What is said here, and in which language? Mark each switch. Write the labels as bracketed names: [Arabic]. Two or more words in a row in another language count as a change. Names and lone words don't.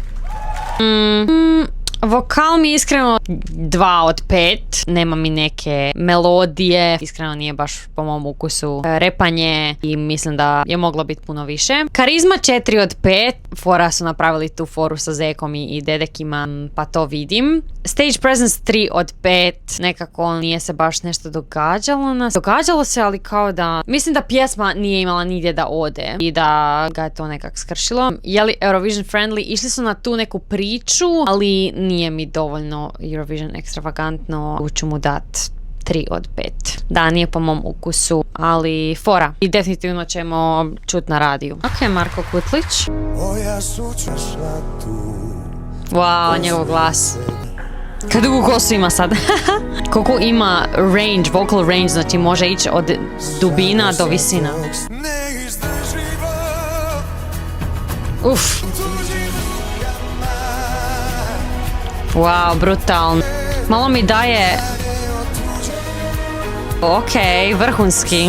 [Croatian] Vokal mi je iskreno 2 od 5. Nema mi neke melodije. Iskreno nije baš po mom ukusu. Repanje i mislim da je moglo biti puno više. Karizma 4 od 5. Fora su napravili tu foru sa Zekom i Dedekima, pa to vidim. [English] Stage presence [Croatian] 3 od 5. Nekako nije se baš nešto događalo nas. Događalo se, ali kao da... Mislim da pjesma nije imala nigdje da ode i da ga je to nekak skršilo. Je li Eurovision friendly? Išli su na tu neku priču, ali nije mi dovoljno Eurovision ekstravagantno. Ću mu dat 3 od 5. Da, nije po mom ukusu, ali fora. I definitivno ćemo čut na radiju. Ok, Marko Kutlić. Wow, njegov glas. Kad dugu kosu ima sad? Koliko ima range, [English] vocal range, [Croatian] znači može ići od dubina do visina. Uf. Wow, brutalno. Malo mi daje... Ok, vrhunski.